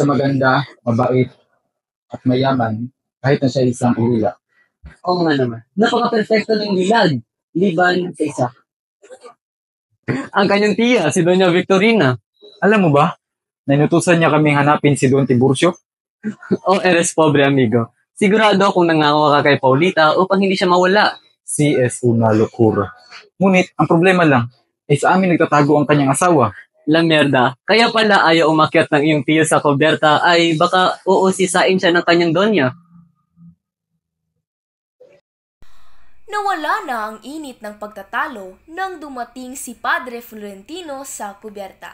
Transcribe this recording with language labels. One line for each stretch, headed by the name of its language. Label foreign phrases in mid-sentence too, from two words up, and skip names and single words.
Filipino: Bukod sa maganda, mabait, at mayaman, kahit na siya isang ulila. Oo nga naman. Napaka-perfecto ng dilag. Liban sa isa. Ang kanyang tiya, si Doña Victorina. Alam mo ba, nainutusan niya kaming hanapin si Don Tiburcio?
Spanish: Oh, eres pobre amigo.
Filipino: Sigurado akong nangako ka kay Paulita upang hindi siya mawala.
Spanish: Si es una locura.
Filipino: Ngunit, ang problema lang, ay sa amin nagtatago ang kanyang asawa.
Spanish: La merda.
Filipino: Kaya pala ayaw umakyat ng iyong tiyo sa kuberta ay baka uusisain siya ng kanyang donya. Nawala na ang init ng pagtatalo nang dumating si Padre Florentino sa kuberta.